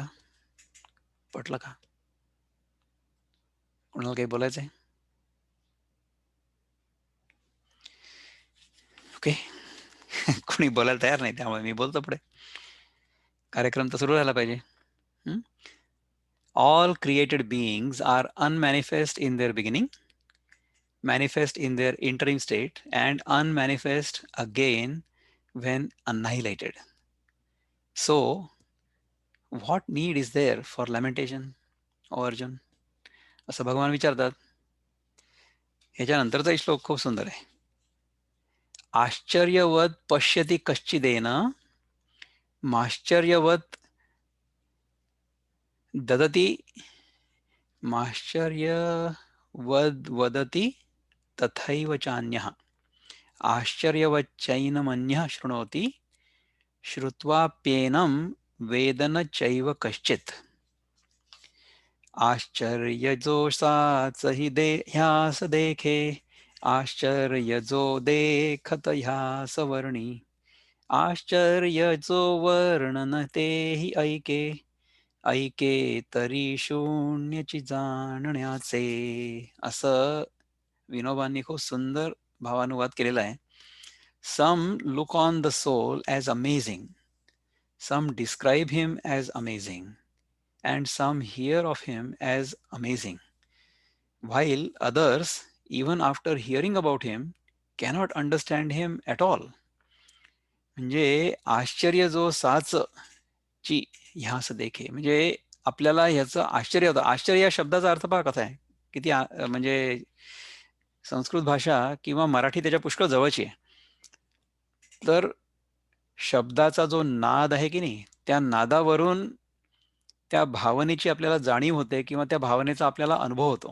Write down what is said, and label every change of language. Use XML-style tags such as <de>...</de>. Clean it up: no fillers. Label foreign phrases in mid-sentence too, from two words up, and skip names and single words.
<mr>पटलं का? कोणाला काही बोलायचं आहे? ओके. कोणी बोलायला तयार नाही त्यामुळे मी बोलतो पुढे. कार्यक्रम तर सुरू झाला पाहिजे. हं.</mr> <en>All created beings are unmanifest in their beginning, manifest in their interim state, and unmanifest again when annihilated. So, what need is there for lamentation, O Arjun?</en> <mr>असं भगवान विचारतात. ह्याच्यानंतरचा श्लोक खूप सुंदर आहे.</mr> <sa>आश्चर्यवत पश्यति कश्चिदेन माश्चर्यवत ददति माश्चर्यवद वदति तथैव चान्यः आश्चर्यवच्चैनमन्यः शृणोति श्रुत्वाप्येनं वेद न चैव कश्चित्.</sa> <mr>आश्चर्यजो साच हि ह्यास देखे आश्चर्यजो देखत ह्यास वर्णी आश्चर्यजो वर्णन ते हि ऐके ऐके तरी शून्यची जाणण्याचे. असं विनोबांनी खूप सुंदर भावानुवाद केलेला आहे.</mr> <en>some look on the soul as amazing, some describe him as amazing, and some hear of him as amazing, while others, even after hearing about him, cannot understand him at all.</en> <mr>म्हणजे आश्चर्य जो साच ची ह्यास देखे, म्हणजे आपल्याला ह्याचं आश्चर्य होतं. आश्चर्य या शब्दाचा अर्थ पहा कसा आहे, किती म्हणजे संस्कृत भाषा किंवा मराठी त्याच्या पुष्कळ जवळची आहे. तर शब्दाचा जो नाद आहे की नाही, त्या नादावरून त्या भावनेची आपल्याला जाणीव होते किंवा त्या भावनेचा आपल्याला अनुभव होतो.</mr>